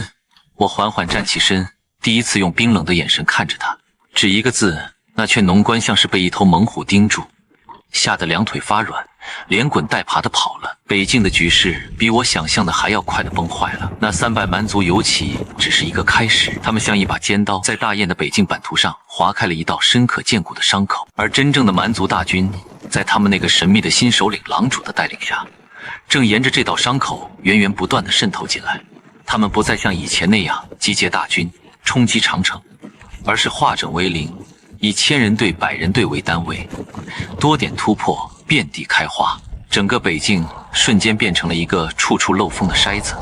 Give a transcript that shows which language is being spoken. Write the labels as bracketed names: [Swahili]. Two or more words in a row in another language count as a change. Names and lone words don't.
[Chinese] 我緩緩站起身，第一次用冰冷的眼神看着他，只一個字。那勸農官像是被一頭猛虎盯住，嚇得兩腿發軟， 連滾帶爬的跑了。北境的局勢比我想象的還要快的崩壞了。那3败蠻族尤其只是一個開始，他們像一把尖刀，在大雁的北境版圖上劃開了一道深可見骨的傷口。而真正的蠻族大軍，在他們那個神秘的新首領狼主的帶領下，正沿着這道傷口源源不斷地滲透進來。他們不再像以前那樣集結大軍衝擊長城，而是化整為零，以1000人隊、100人隊為單位，多點突破，遍地開花。整個北境瞬間變成了一個處處漏風的篩子。